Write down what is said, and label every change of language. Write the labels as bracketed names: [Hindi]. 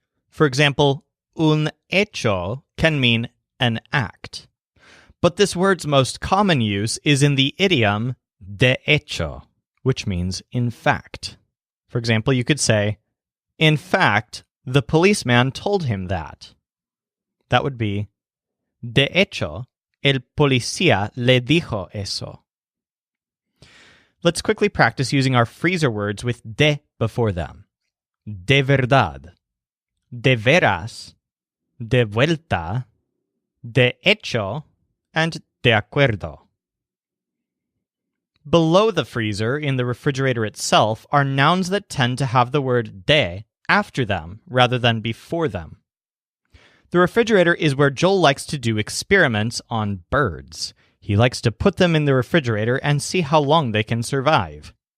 [English] For example, un hecho can mean an act. But this word's most common use is in the idiom de hecho, which means in fact. For example, you could say, in fact, the policeman told him that. That would be, [Spanish] de hecho, el policía le dijo eso. [English] Let's quickly practice using our freezer words with de before them. [Spanish] De verdad, de veras, de vuelta, de hecho, and de acuerdo. [English] Below the freezer, in the refrigerator itself, are nouns that tend to have the word de after them rather than before them. The refrigerator is where Joel likes to do experiments on birds. He likes to put them in the refrigerator and see how long they can survive.